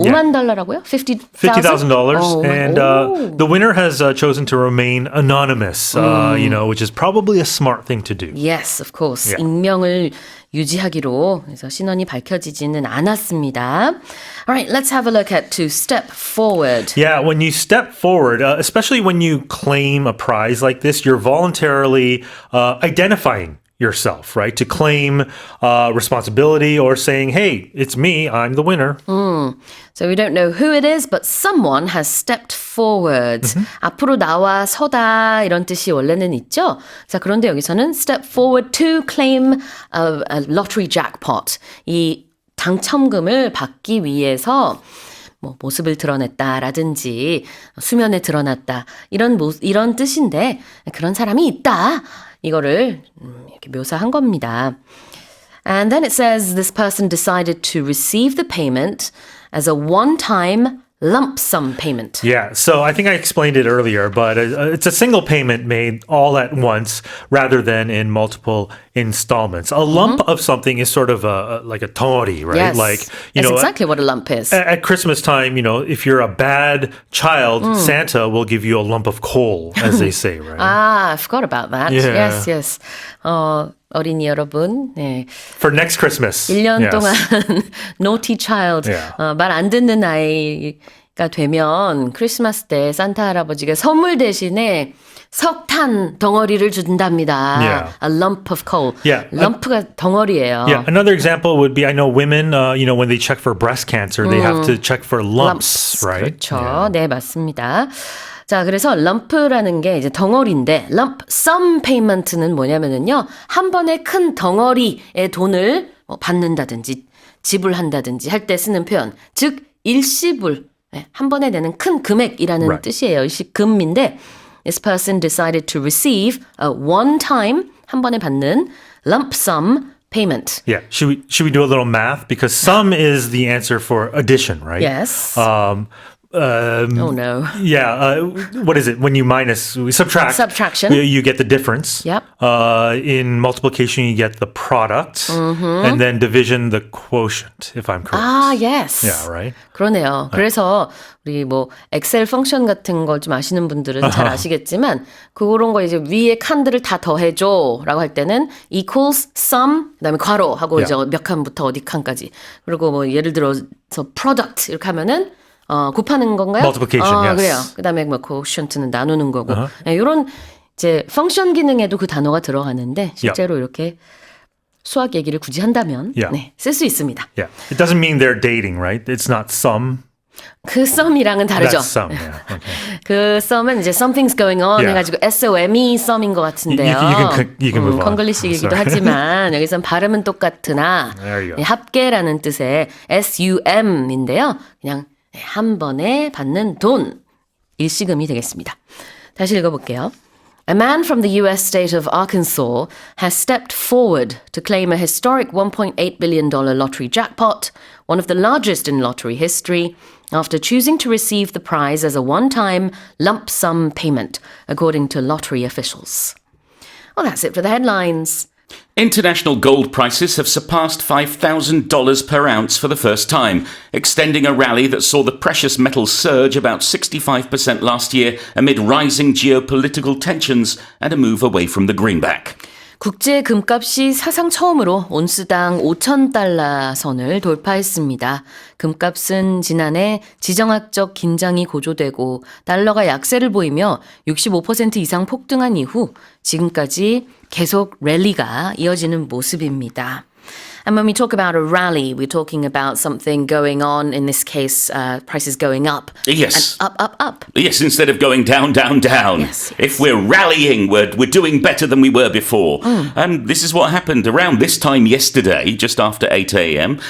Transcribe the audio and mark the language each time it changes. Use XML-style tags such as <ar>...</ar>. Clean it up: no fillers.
<ko>5만 달러라고요?</ko> <en>$50,000, Oh, and the winner has chosen to remain anonymous, which is probably a smart thing to do. Yes, of course. Yeah.</en> <ko>익명을 유지하기로 그래서 신원이 밝혀지지는 않았습니다.</ko> <en>Alright, let's have a look at to step forward. Yeah, when you step forward, especially when you claim a prize like this, you're voluntarily identifying yourself, right? To claim responsibility or saying, hey, it's me, I'm the winner. So we don't know who it is, but someone has stepped forward.</en> <ko>앞으로 나와 서다 이런 뜻이 원래는 있죠. 자, 그런데 여기서는</ko> <en>step forward to claim a lottery jackpot.</en> <ko>이 당첨금을 받기 위해서 뭐 모습을 드러냈다라든지 수면에 드러났다 이런 뜻인데 그런 사람이 있다. 이거를 이렇게 묘사한 겁니다.</ko> <en>And then it says this person decided to receive the payment as a one-time lump sum payment. Yeah, so I think I explained it earlier, but it's a single payment made all at once rather than in multiple installments. A lump of something is sort of like a 덩어리, right? Yes, Like, that's exactly what a lump is. at Christmas time, if you're a bad child, Santa will give you a lump of coal, as they say, right? Ah, I forgot about that. Yeah. Yes.</en> <ko>어린이 여러분, 네.</ko> <en>For next Christmas.</en> <ko>1년</ko> <en>yes.</en> <ko>동안</ko> <en>naughty child, Yeah.</en> <ko>말 안 듣는 아이가 되면 크리스마스 때 산타 할아버지가 선물 대신에 석탄 덩어리를 준답니다.</ko> <en>Yeah. A lump of coal. Yeah.</en> <ko>럼프가 덩어리예요.</ko> <en>Yeah, another example would be I know women, when they check for breast cancer, they have to check for lumps, right?</en> <ko>그렇죠.</ko> <en>Yeah.</en> <ko>네, 맞습니다. 자, 그래서 lump라는 게 이제 덩어리인데 lump sum payment는 뭐냐면은요. 한 번에 큰 덩어리의 돈을 받는다든지 지불한다든지 할 때 쓰는 표현. 즉 일시불. 네, 한 번에 내는 큰 금액이라는</ko> <en>Right.</en> <ko>뜻이에요. 일시금인데</ko> <en>this person decided to receive a one-time</en> <ko>한 번에 받는</ko> <en>lump sum payment. Yeah. Should we do a little math? Because sum is the answer for addition, right? Yes. Oh no. Yeah, what is it? When you subtract, Subtraction. you get the difference. Yep. In multiplication, you get the product, and then division, the quotient. If I'm correct. Ah, yes. Yeah, right.</en> <ko>그러네요. 그래서 우리 뭐 엑셀 펑션 같은 걸 좀 아시는 분들은 잘 아시겠지만 그런 거 이제 위에 칸들을 다 더해줘라고 할 때는 equals sum 그다음에 괄호 하고 이제 몇 칸부터 어디 칸까지 그리고 뭐 예를 들어서 product 이렇게 하면은 곱하는 건가요?</ko> <en>Multiplication, yes.</en> <ko>그래요. 그다음에 뭐 quotient는 나누는 거고 이런 이제 펑션 기능에도 그 단어가 들어가는데 실제로 이렇게 수학 얘기를 굳이 한다면 네, 쓸 수 있습니다.</ko> <en>Yeah, it doesn't mean they're dating, right? It's not sum.</en> <ko>그 썸이랑은 다르죠.</ko> <en>That's sum. Yeah. Okay.</en> <ko>그 썸은 이제</ko> <en>something's going on Yeah.</en> <ko>해가지고 SOME 썸인 것 같은데요.</ko> <en>You can move on.</en> <ko>콩글리시이기도</ko> <en>Sorry.</en> <ko>하지만 여기선 발음은 똑같으나</ko> <en>There you go.</en> <ko>합계라는 뜻의 SUM인데요. 그냥 한 번에 받는 돈 일시금이 되겠습니다. 다시 읽어볼게요.</ko> <en>A man from the U.S. state of Arkansas has stepped forward to claim a historic $1.8 billion lottery jackpot, one of the largest in lottery history, after choosing to receive the prize as a one-time lump sum payment, according to lottery officials. Well, that's it for the headlines. International gold prices have surpassed $5,000 per ounce for the first time, extending a rally that saw the precious metal surge about 65% last year amid rising geopolitical tensions and a move away from the greenback.</en> <ko>국제 금값이 사상 처음으로 온스당 5,000달러 선을 돌파했습니다. 금값은 지난해 지정학적 긴장이 고조되고 달러가 약세를 보이며 65% 이상 폭등한 이후 지금까지 계속 랠리가 이어지는 모습입니다.</ko> <en>And when we talk about a rally, we're talking about something going on, in this case, prices going up. Yes. And up. Yes, instead of going down, down, down. Yes. If we're rallying, we're doing better than we were before. And this is what happened around this time yesterday, just after 8 a.m.</en>